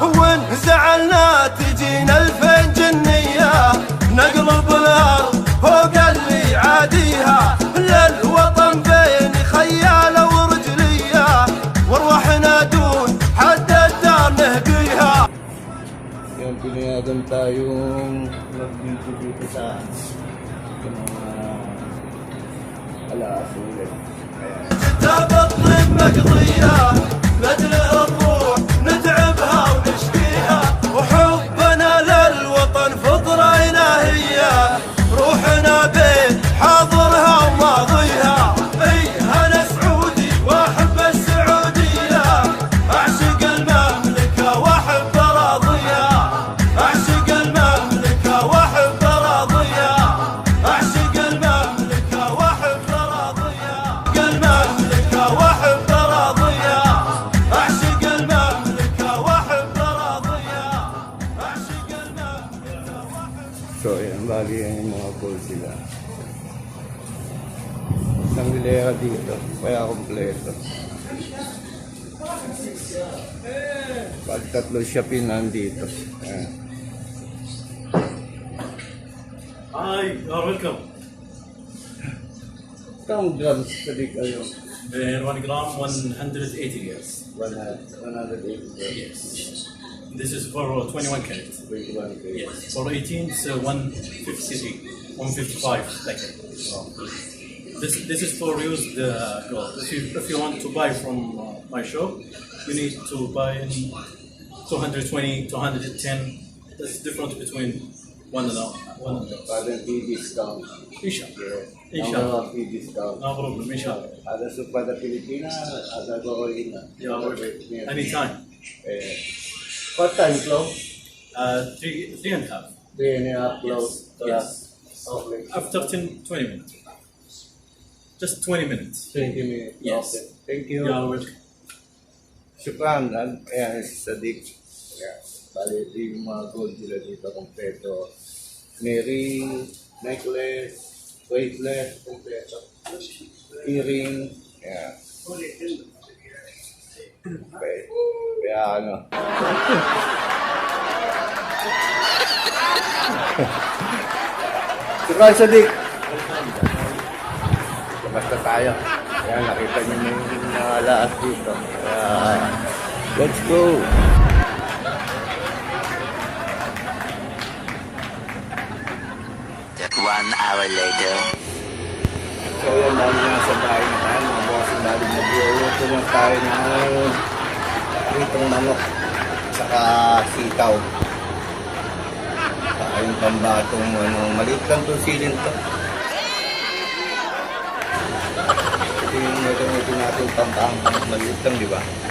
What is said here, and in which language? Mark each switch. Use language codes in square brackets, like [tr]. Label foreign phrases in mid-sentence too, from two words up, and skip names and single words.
[ar] وإن زعلنا تجينا 2000 جنية، نقلب الأرض فوق اللي عاديها. للوطن بين خيالة ورجلية، وارواحنا دون حد الدار نهديها. [tl] Yan, pinayagan tayong mag-video dito sa mga alaas ulit. [ar] كتاب الطب مقضية، ندلع الروح نتعبها ونشقيها. وحبنا للوطن فطرة إلهية، روحنا بين حاضرها وماضيها. أنا سعودي وأحب السعودية، أعشق المملكة وأحب أراضيها. أعشق المملكة وأحب أراضيها. أعشق المملكة وأحب أراضيها. المملكة وأحب أراضيها. أعشق المملكة وأحب أراضيها. أعشق المملكة وأحب. [tl] So, yan, bali yan yung mga gold sila. Isang hilera dito, kaya kompleto. Bali tatlo siya nandito. Ayan. [en] Hi, you're welcome. [tl] Itong grams sabi kayo. [en] 1 gram, 180 years. 180 grams. Yes. This is for 21 carat. 21 grams. Yes. For 18, it's 153, 155 like that. This is for used gold. If you want to buy from my shop, you need to buy in 220, 210. That's different between one and another. [tl] Parang i-discount. Inshallah. Inshallah. I-discount. [en] No problem, inshallah. [tl] Ada sa pada Pilipinas, ada gawin na. [en] Yeah, anytime. What time close? 3 and a half. 3.5 close. Yes. Okay. After 20 minutes. Just 20 minutes. 20 minutes. Yes. Okay. Thank you. Yeah, welcome. Shukran. [tl] Ayan, Sadiq. Ayan. Bali, ito yung mga gold nila dito kompleto. May [en] ring, necklace, weightless, [tl] kompleto. Earring. Ayan. Okay. Kaya ano. Shukran, Sadiq. Basta tayo. Ayan, nakita niyo na yung mga laas dito. [en] Let's go! One hour later. [tl] So yan, dahil nasa bahay na tayo, mga bossing dahil mag-iuluto lang tayo ng itong manok saka sitaw. Saka yung pambatong maliit lang itong silin to. Ito yung ito natin pampahang maliit lang, di ba?